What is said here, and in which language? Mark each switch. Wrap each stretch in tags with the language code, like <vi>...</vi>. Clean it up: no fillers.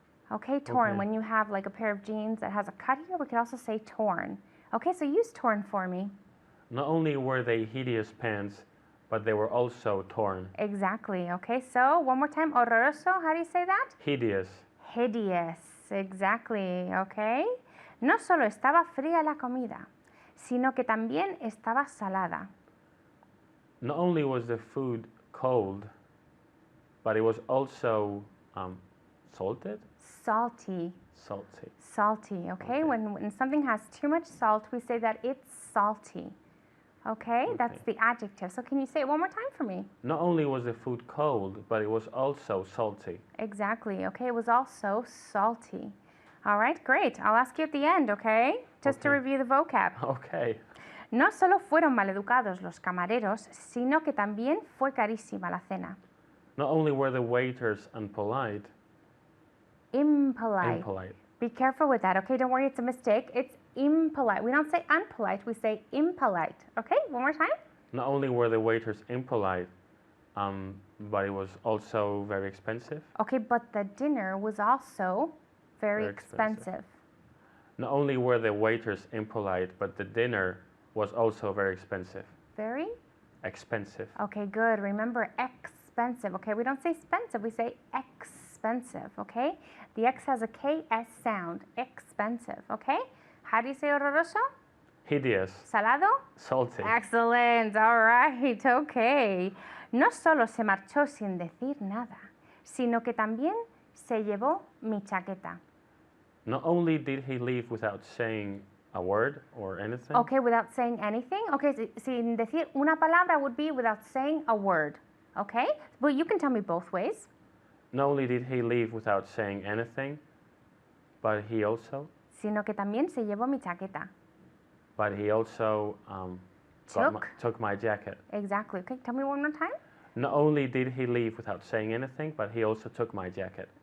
<en>Okay, torn. Okay. When you have like a pair of jeans that has a cut here, we can also say torn. Okay, so use torn for me. Not only were they hideous pants, but they were also torn. Exactly. Okay, so one more time. Horroroso, how do you say that? Hideous. Hideous. Exactly. Okay.</en> <es>No solo estaba fría la comida, sino que también estaba salada.</es> <en>Not only was the food cold, but it was also salted. Salty. Salty. Salty. Okay. When something has too much salt, we say that it's salty. Okay, that's the adjective. So can you say it one more time for me? Not only was the food cold, but it was also salty. Exactly. Okay, it was also salty. All right, great. I'll ask you at the end, okay? Just to Okay. review the vocab. Okay.</en> <es>No solo fueron maleducados los camareros, sino que también fue carísima la cena.</es> <en>Not only were the waiters impolite. Impolite. Be careful with that, okay? Don't worry, it's a mistake. It's impolite. We don't say unpolite, we say impolite. Okay, one more time. Not only were the waiters impolite, but it was also very expensive. Okay, but the dinner was also very Very expensive. expensive. Not only were the waiters impolite, but the dinner was also very expensive. Very? Expensive. Okay, good. Remember expensive. Okay, we don't say expensive, we say expensive. Okay, the X has a KS sound. Expensive. Okay, how do you say horroroso? Hideous. Salado? Salty. Excellent. All right. Okay.</en> <es>No solo se marchó sin decir nada, sino que también se llevó mi chaqueta.</es> <en>Not only did he leave without saying a word or anything, Okay, without saying anything. Okay,</en> <es>sin decir una palabra</es> <en>would be without saying a word. Okay, but you can tell me both ways. not only did he leave without saying anything, but he also</en> <es>Sino que también se llevó mi chaqueta.</es> <en>Took my jacket. Exactly. Okay, tell me one more time. Not only did he leave without saying anything, but he also took my jacket.</en>